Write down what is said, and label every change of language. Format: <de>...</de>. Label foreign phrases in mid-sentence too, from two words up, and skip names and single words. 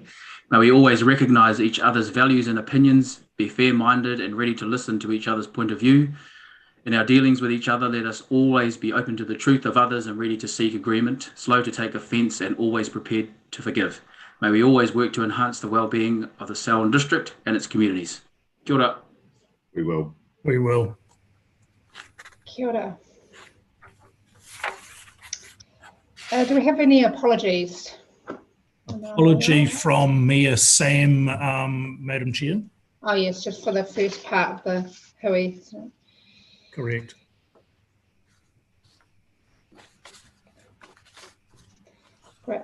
<en>May we always recognise each other's values and opinions, be fair-minded and ready to listen to each other's point of view. In our dealings with each other, let us always be open to the truth of others and ready to seek agreement, slow to take offence and always prepared to forgive. May we always work to enhance the well-being of the Selwyn District and its communities.</en> <mi>Kia ora.</mi> <en>We will. We will.</en> <mi>Kia ora.</mi> <en>Do we have any apologies? Apology from Mayor Sam, Madam Chair. Oh yes, just for the first part of the hui. So. Correct. Great.</en>